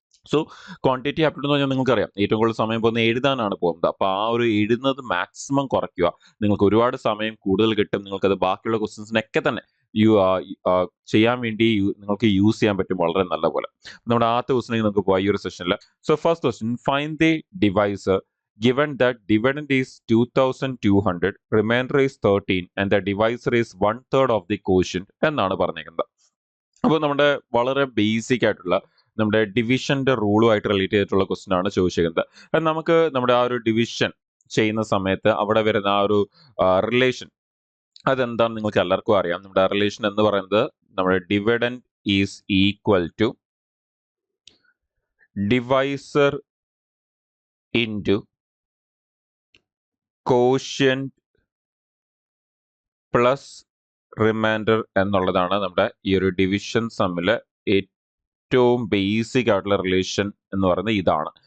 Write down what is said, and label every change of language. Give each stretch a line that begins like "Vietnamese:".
Malayalam: So quantity aptitude എന്ന് പറഞ്ഞാൽ നിങ്ങൾക്കറിയാം, ഏറ്റവും കൂടുതൽ സമയം പോകുന്നത് എഴുതാനാണ് പോകുന്നത്. അപ്പോൾ ആ ഒരു എഴുതുന്നത് മാക്സിമം കുറയ്ക്കുക. നിങ്ങൾക്ക് ഒരുപാട് സമയം കൂടുതൽ കിട്ടും. നിങ്ങൾക്കത് ബാക്കിയുള്ള ക്വസ്റ്റ്യൻസിനൊക്കെ തന്നെ ചെയ്യാൻ വേണ്ടി നിങ്ങൾക്ക് യൂസ് ചെയ്യാൻ പറ്റും വളരെ നല്ലപോലെ. നമ്മുടെ ആദ്യത്തെ ക്വസ്റ്റ്യനിലേക്ക് നമുക്ക് പോയി ഈ ഒരു സെഷനിൽ.
English: so first question, find the divisor given that dividend is 2200, remainder is 13 and the divisor is 1/3 of the quotient
Malayalam: എന്നാണ് പറഞ്ഞേക്കുന്നത്. അപ്പോൾ നമ്മുടെ വളരെ ബേസിക് ആയിട്ടുള്ള നമ്മുടെ ഡിവിഷന്റെ റൂളുമായിട്ട് റിലേറ്റ് ചെയ്തിട്ടുള്ള ക്വസ്റ്റ്യൻ ആണ് ചോദിച്ചിരിക്കുന്നത്. അത് നമുക്ക് നമ്മുടെ ആ ഒരു ഡിവിഷൻ ചെയ്യുന്ന സമയത്ത് അവിടെ വരുന്ന ആ ഒരു റിലേഷൻ അതെന്താണെന്ന് നിങ്ങൾക്ക് എല്ലാവർക്കും അറിയാം. നമ്മുടെ റിലേഷൻ എന്ന് പറയുന്നത് നമ്മുടെ dividend is equal to divisor into quotient plus reminder എന്നുള്ളതാണ് നമ്മുടെ ഈ ഒരു ഡിവിഷൻ സമ്മിൽ ഏറ്റവും ബേസിക് ആയിട്ടുള്ള റിലേഷൻ എന്ന് പറയുന്നത് ഇതാണ്.